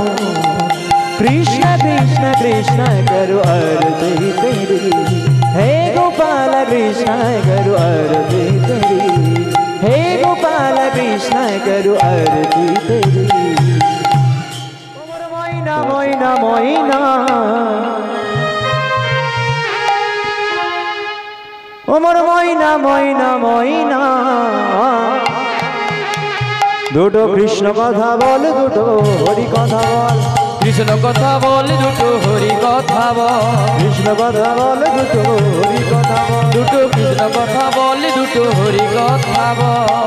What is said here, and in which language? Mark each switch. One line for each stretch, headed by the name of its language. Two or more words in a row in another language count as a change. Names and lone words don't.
Hindi: कृष्ण कृष्ण कृष्ण करो आरती तेरी, हे गोपाल कृष्ण करो आरती तेरी, हे गोपाल कृष्ण करो आरती तेरी।
Bangla: ময়না ময়না ময়না আমার ময়না ময়না ময়না। দুটো কৃষ্ণ কথা বল, দুটো হরি কথা বল। কৃষ্ণ কথা বল, দুটো হরি কথা বল। কৃষ্ণ কথা বল, দুটো হরি কথা বল। দুটো কৃষ্ণ কথা বল, দুটো হরি কথা বল।